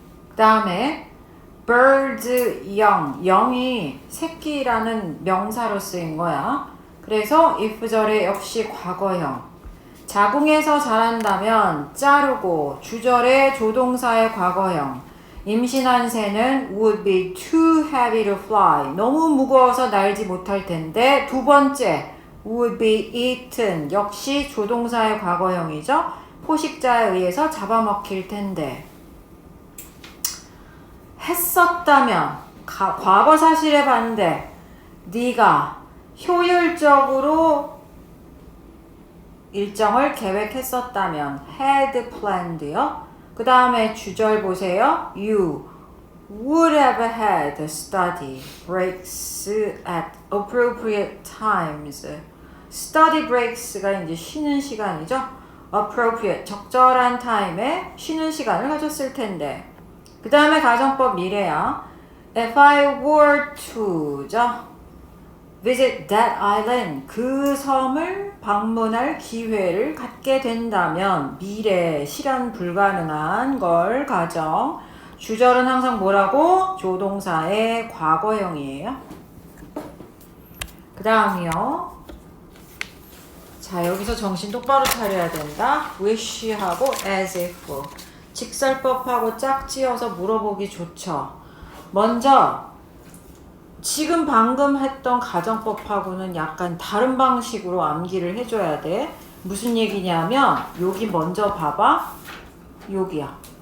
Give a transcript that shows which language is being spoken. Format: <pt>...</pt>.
<ko>그 다음에 bird young, young이 새끼라는 명사로 쓰인 거야. 그래서 if절에 역시 과거형. 자궁에서 자란다면 자르고 주절에 조동사의 과거형. 임신한 새는</ko> <en>would be too heavy to fly.</en> <ko>너무 무거워서 날지 못할 텐데. 두 번째</ko> <en>would be eaten.</en> <ko>역시 조동사의 과거형이죠. 포식자에 의해서 잡아먹힐 텐데. 했었다면 과거 사실의 반대. 네가 효율적으로 일정을 계획했었다면</ko> <en>had planned</en> <ko>요. 그 다음에 주절 보세요.</ko> <en>You would have had study breaks at appropriate times. study breaks</en> <ko>가 이제 쉬는 시간이죠. appropriate 적절한 타임에 쉬는 시간을 가졌을 텐데. 그 다음에 가정법 미래야.</ko> <en>If I were to죠. visit that island.</en> <ko>그 섬을 방문할 기회를 갖게 된다면 미래 실현 불가능한 걸 가정. 주절은 항상 뭐라고? 조동사의 과거형이에요. 그 다음이요. 자, 여기서 정신 똑바로 차려야 된다. wish하고 as if. 직설법하고 짝지어서 물어보기 좋죠. 먼저 지금 방금 했던 가정법하고는 약간 다른 방식으로 암기를 해줘야 돼. 무슨 얘기냐면 여기 먼저 봐봐. 여기야.</ko>